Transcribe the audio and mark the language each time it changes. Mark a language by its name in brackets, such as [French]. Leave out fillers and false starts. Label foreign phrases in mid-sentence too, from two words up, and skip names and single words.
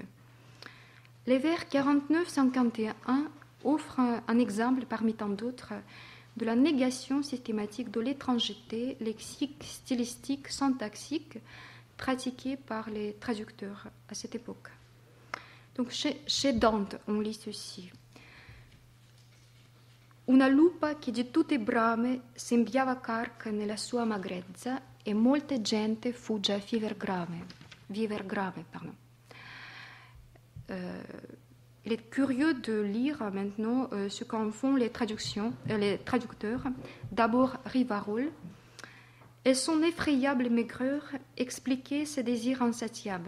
[French] Les vers 49-51 offrent un exemple parmi tant d'autres de la négation systématique de l'étrangeté lexique, stylistique, syntaxique pratiquée par les traducteurs à cette époque. Donc chez Dante, on lit ceci. [Italian] Una lupa che di tutte brame sembiava carca nella sua magrezza e molte gente fugge a viver grave. [French] Il est curieux de lire maintenant ce qu'en font les traducteurs. D'abord Rivarol, et son effrayable maigreur expliquait ses désirs insatiables.